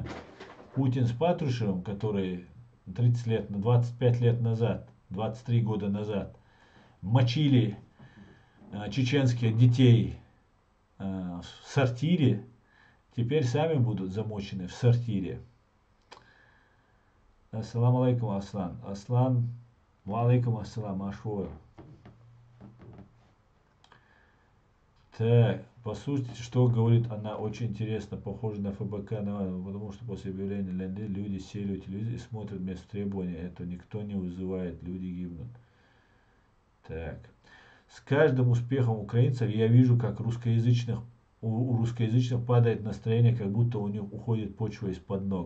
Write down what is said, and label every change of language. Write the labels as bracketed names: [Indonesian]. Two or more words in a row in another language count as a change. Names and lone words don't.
[Russian] Путин с Патрушевым, который 30 лет, 25 лет назад, 23 года назад мочили чеченских детей в сортире, теперь сами будут замочены в сортире. [Arabic] السلام عليكم, Аслан. Аслан, وعليكم السلام, ашвой. [Russian] Так, послушайте, что говорит она, очень интересно, похоже на ФБК, потому что после объявления Ленды люди сели у телевизора и смотрят без требования, это никто не вызывает, люди гибнут. Так, с каждым успехом украинцев я вижу, как у русскоязычных падает настроение, как будто у них уходит почва из-под ног.